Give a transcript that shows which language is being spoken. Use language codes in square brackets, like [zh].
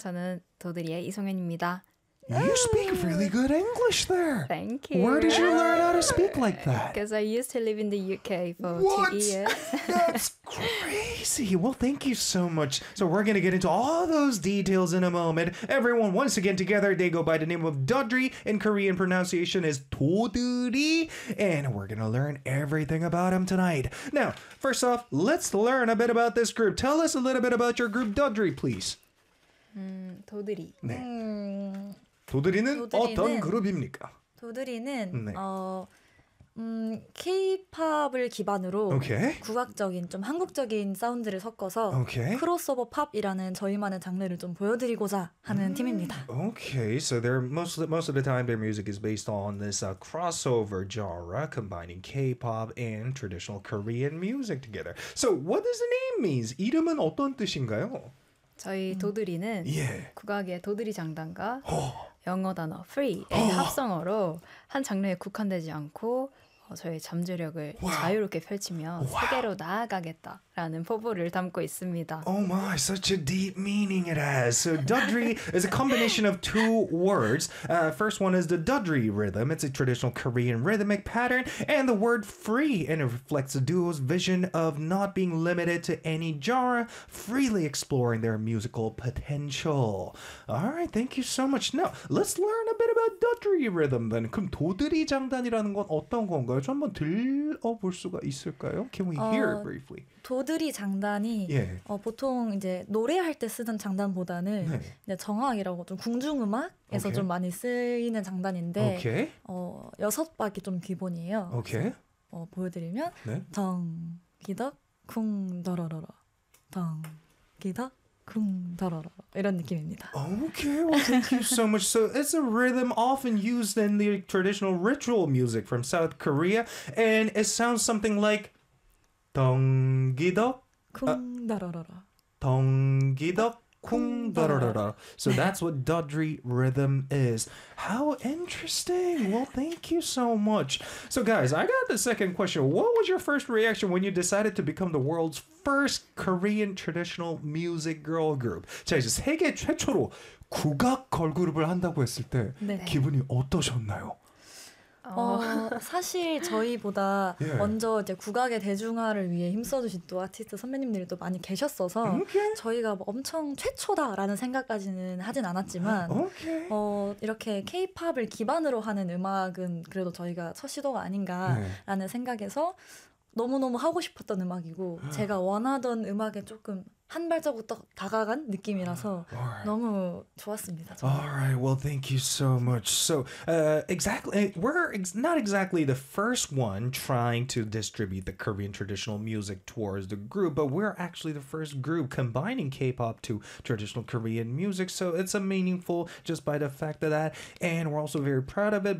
[ko] 저는 도드리의 이성현입니다. [en] You speak really good English there. Thank you. Where did you learn how to speak like that? Because I used to live in the UK for what? 2 years. That's crazy. Well, thank you so much. So we're going to get into all those details in a moment. Everyone, once again together, they go by the name of Dudri. In Korean pronunciation is 도두리. And we're going to learn everything about him tonight. Now, first off, let's learn a bit about this group. Tell us a little bit about your group, Dudri, please. [ko] 도드리. 네. 도드리는 어떤 그룹입니까? 도드리는 네. K-pop을 기반으로 [en] okay. [ko] 국악적인 좀 한국적인 사운드를 섞어서 [en] okay. [ko] 크로스오버 팝이라는 저희만의 장르를 좀 보여드리고자 하는 팀입니다. [en] Okay, so they're most of the time their music is based on this crossover genre combining K-pop and traditional Korean music together. So what does the name mean? [ko] 이름은 어떤 뜻인가요? 저희 도드리는 [en] yeah. [ko] 국악의 도드리 장단과 영어 단어 free의 합성어로 한 장르에 국한되지 않고 저희 잠재력을 [en] wow. [ko] 자유롭게 펼치며 [en] wow. [ko] 세계로 나아가겠다라는 포부를 담고 있습니다. [en] Oh my, such a deep meaning it has. So Dudri is a combination of two words. First one is the Dudri rhythm. It's a traditional Korean rhythmic pattern. And the word free, and it reflects the duo's vision of not being limited to any genre, freely exploring their musical potential. All right, thank you so much. Now, let's learn a bit about Dudri rhythm then. [ko] 그럼 도드리 장단이라는 건 어떤 건가요? 한번 들어볼 수가 있을까요? [en] Can we hear it briefly? [ko] 도드리 장단이 [en] yeah. [ko] 보통 이제 노래할 때 쓰는 장단보다는 [en] yeah. [ko] 이제 정악이라고 좀 궁중음악에서 [en] okay. [ko] 좀 많이 쓰이는 장단인데 [en] okay. [ko] 여섯 박이 좀 기본이에요. [en] Okay. [ko] 보여드리면 네? 덩 기덕 쿵 더러러러 덩 기덕 이런 느낌입니다. [en] Okay, well, thank you so much. So it's a rhythm often used in the traditional ritual music from South Korea, and it sounds something like [ko] 덩기덕 쿵다라라라 덩기덕 쿵다라라라. [en] So that's what Dudri rhythm is. How interesting. Well, thank you so much. So guys, I got the second question. What was your first reaction when you decided to become the world's first Korean traditional music girl group? [ko] 자, 이제 세계 최초로 국악 걸그룹을 한다고 했을 때 네. 기분이 어떠셨나요? 사실 저희보다 [en] yeah. [ko] 먼저 이제 국악의 대중화를 위해 힘써주신 또 아티스트 선배님들이 또 많이 계셨어서 [en] okay. [ko] 저희가 뭐 엄청 최초다라는 생각까지는 하진 않았지만 [en] okay. [ko] 이렇게 K-POP을 기반으로 하는 음악은 그래도 저희가 첫 시도가 아닌가라는 생각에서 너무너무 하고 싶었던 음악이고 제가 원하던 음악에 조금 한 발자국 더 다가간 느낌이라서 [en] right. [ko] 너무 좋았습니다. 저는. [en] All right, well, thank you so much. So, exactly, we're not exactly the first one trying to distribute the Korean traditional music towards the group, but we're actually the first group combining K-pop to traditional Korean music. So it's a meaningful just by the fact of that, and we're also very proud of it.